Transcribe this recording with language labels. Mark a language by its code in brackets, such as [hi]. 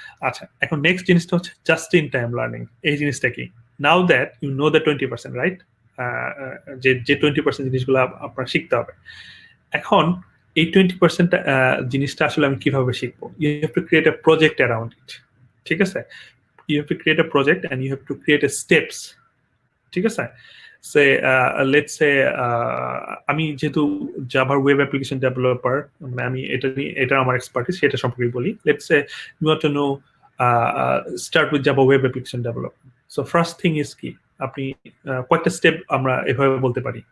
[bn] আচ্ছা, এখন নেক্সট জিনিসটা হচ্ছে জাস্ট ইন টাইম লার্নিং। এই জিনিসটা কি? [en] Now that you know the 20%, right? [bn] যে 20% জিনিসগুলো আপনার শিখতে হবে। এখন এই 20% জিনিসটা আসলে আমি কিভাবে শিখবো? [en] you have to create a project around it, [bn] ঠিক আছে? [en] You have to create a project and you have to create a steps, [bn] ঠিক আছে? সে লেটস সে আমি যেহেতু জাভার ওয়েব অ্যাপ্লিকেশন ডেভেলপার, মানে আমি এটা আমার এক্সপার্টিস, সেটা সম্পর্কে বলি। [en] Let's say you want to no start with Java web application development. So first thing is [bn] কি, আপনি কয়েকটা স্টেপ আমরা এভাবে বলতে পারি।